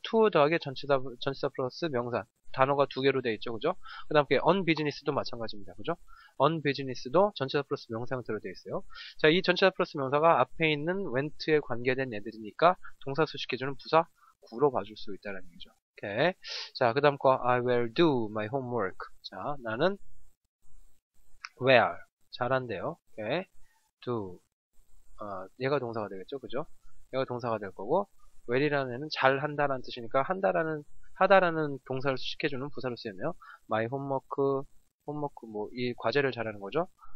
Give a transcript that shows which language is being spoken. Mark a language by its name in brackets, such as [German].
[Korean] to 더하기 전치사 플러스 명사. 단어가 2개로 되어 있죠. 그죠? 그 다음 on business도 마찬가지입니다. 그죠? on business도 전치사 플러스 명사 형태로 되어 있어요. 자, 이 전치사 플러스 명사가 앞에 있는 went에 관계된 애들이니까 동사 수식해주는 부사 구로 봐줄 수 있다는 얘기죠. 오케이. 자, 그 다음 거 [English] I will do my homework. [Korean] 자, 나는 will 잘한대요. 오케이. do 얘가 동사가 되겠죠. 그죠? 얘가 동사가 될 거고 well이라는 애는 잘한다라는 뜻이니까 하다라는 동사를 수식해주는 부사로 쓰이며 my homework 뭐 이 과제를 잘하는 거죠.